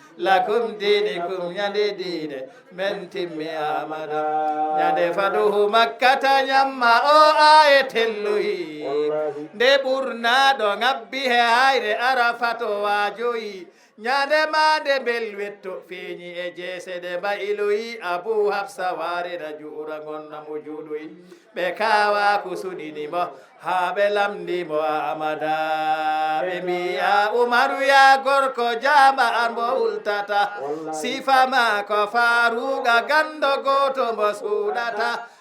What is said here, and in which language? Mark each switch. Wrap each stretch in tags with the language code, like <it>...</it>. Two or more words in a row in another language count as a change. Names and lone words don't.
<ar>Lakum dinikum,</ar> <ff>nyande dine, men timmi Amada. Nyande faduhu Makkata nyamma o aye telluhi. Nde ɓurna ɗo ngabbi he hayre Arafat o wajoyi. Nyande mande bel wetto feñi e jeese de ba iloyi Abu Hafsa ware na juura gonna mo juuɗoyi. Ɓe kawa ko sudini mo, ha ɓe lamdi mo Amada. Ɓe mbiya Umaru ya gorko jama an mo hultata. Sifa ma ko Faruga gando goto mo suɗata.</ff>